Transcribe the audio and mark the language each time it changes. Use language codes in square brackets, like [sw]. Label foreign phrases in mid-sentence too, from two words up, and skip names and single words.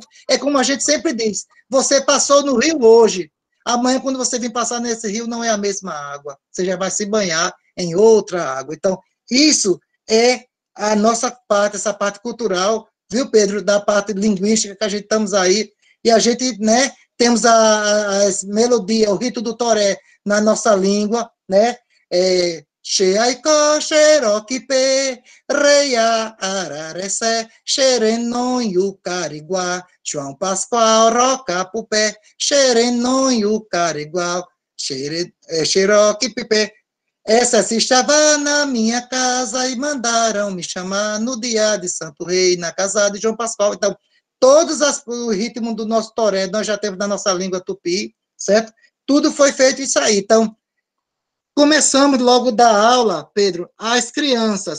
[pt] É como a gente sempre diz, você passou no rio hoje, amanhã, quando você vir passar nesse rio, não é a mesma água, você já vai se banhar em outra água. Então, isso é a nossa parte, essa parte cultural, viu, Pedro, da parte linguística que a gente estamos aí, e a gente, né, temos as melodias, o rito do toré na nossa língua, né, [tpw] Xeaicó, Xeroquipe, Reia, Ararecé, Xerenon, Yucariguá, João Pascoal, Rocapupé, Xerenon, Yucariguá, Xeroquipe. [pt] Essa se estava na minha casa e mandaram me chamar no dia de Santo Rei, na casa de João Pascoal. Então, todos os ritmos do nosso toré, nós já temos na nossa língua tupi, certo? Tudo foi feito isso aí. Então, começamos logo da aula, Pedro, as crianças.